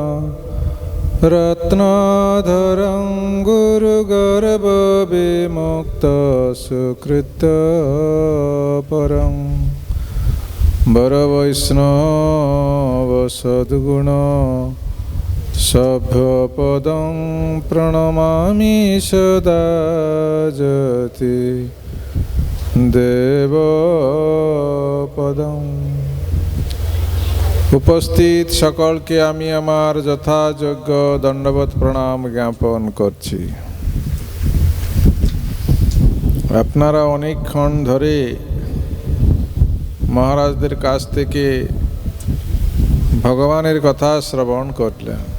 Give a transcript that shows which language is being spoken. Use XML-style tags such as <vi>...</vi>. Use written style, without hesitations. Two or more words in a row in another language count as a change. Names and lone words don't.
<sa>रत्नाधरं गुरु गर्भ विमुक्त सुकृत परं वर वैष्णव सद्गुण सभ्यपदं प्रणमामि सदा जति देवपदं।</sa> <bn>উপস্থিত সকলকে আমি আমার যথাযোগ্য দণ্ডবত প্রণাম জ্ঞাপন করছি। আপনারা অনেকক্ষণ ধরে মহারাজদের কাছ থেকে ভগবানের কথা শ্রবণ করলেন।</bn>